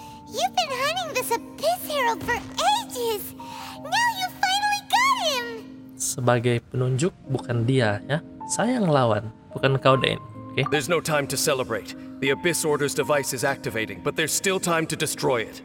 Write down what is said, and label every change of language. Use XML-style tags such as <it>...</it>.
<en>You've been hunting this Abyss Herald for ages. Now you finally got him.</en> <id>Sebagai penunjuk bukan dia ya. Saya yang ngelawan, bukan kau Dane. Oke.</id> <en>There's no time to celebrate. The Abyss Order's device is activating, but there's still time to destroy it.</en>